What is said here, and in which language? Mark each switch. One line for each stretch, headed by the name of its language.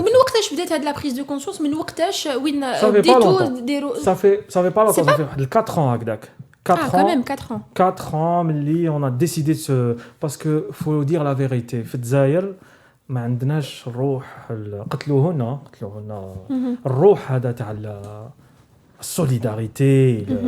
Arabic: ومن وقتاش بدات
French: la prise de conscience
Arabic: من وقتاش وين
French: Ça fait pas longtemps. Ça fait 4 ans هكذاك. 4 quand même 4 ans. 4 ans, on a décidé de se... Parce que, faut dire la vérité,
Arabic: في الجزائر ما عندناش الروح قتلوهنا الروح هذا تاع السوليداريتي